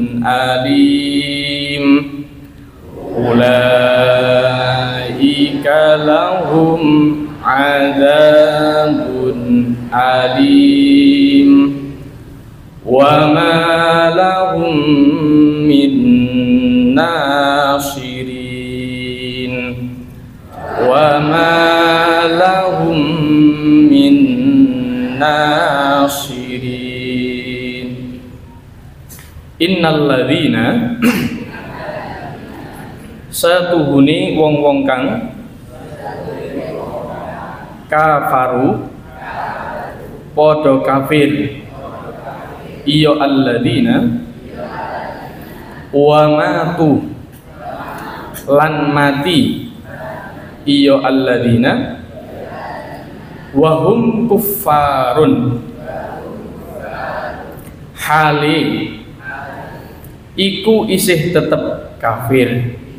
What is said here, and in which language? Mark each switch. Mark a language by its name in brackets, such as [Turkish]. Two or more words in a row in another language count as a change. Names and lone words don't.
[Arabic] أليم أولئك لهم عذاب أليم وما لهم من ناصرين وما لهم من ناصرين. إن الذين [Javanese] satuhuni wong-wong kang kafaru padha kafir iya alladzina [Arabic] وماتوا [Javanese] lan mati iya [Arabic] الذين وهم كفار [Javanese] hali iku isih tetep kafir